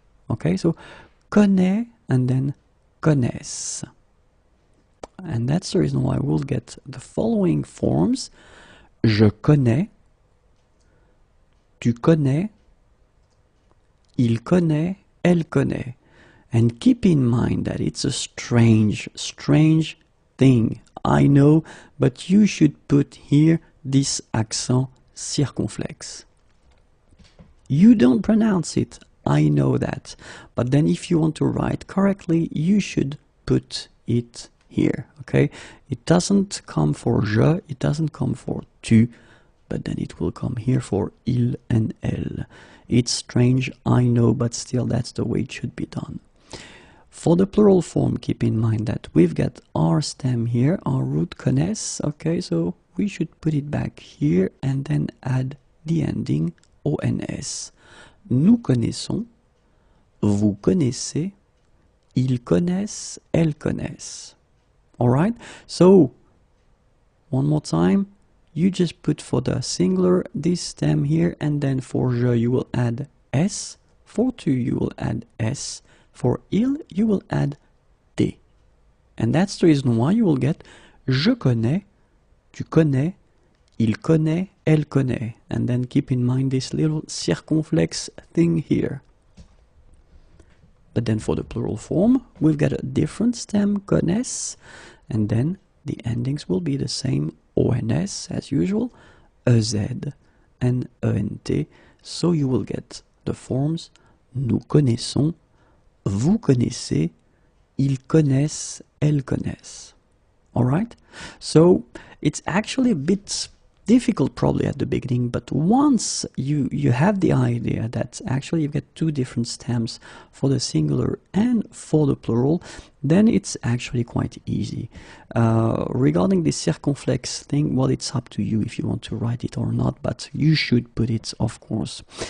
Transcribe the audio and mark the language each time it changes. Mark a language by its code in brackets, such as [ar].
[en] Okay, so connaît and then connaissent. And that's the reason why we'll get the following forms. [fr] Je connais, tu connais, il connaît, elle connaît. [en] And keep in mind that it's a strange thing. I know, but you should put here this accent circonflexe. You don't pronounce it, I know that. But then if you want to write correctly, you should put it here, okay? It doesn't come for je, it doesn't come for tu, but then it will come here for il and elle. It's strange, I know, but still that's the way it should be done. For the plural form, keep in mind that we've got our stem here, our root connaissent, okay, so we should put it back here and then add the ending ons. [fr] Nous connaissons, vous connaissez, ils connaissent, elles connaissent. [en] Alright, so one more time, you just put for the singular this stem here, and then for je you will add s, for tu you will add s, for il you will add t. And that's the reason why you will get [fr] je connais, tu connais, il connaît, elle connaît. [en] And then keep in mind this little circumflex thing here. But then for the plural form, we've got a different stem, connaissent, and then the endings will be the same, ons as usual, ez and ent. So you will get the forms [fr] nous connaissons, vous connaissez, ils connaissent, elles connaissent. [en] Alright? So it's actually a bit difficult probably at the beginning, but once you have the idea that actually you get two different stems for the singular and for the plural, then it's actually quite easy. Regarding the circumflex thing, well, it's up to you if you want to write it or not, but you should put it, of course.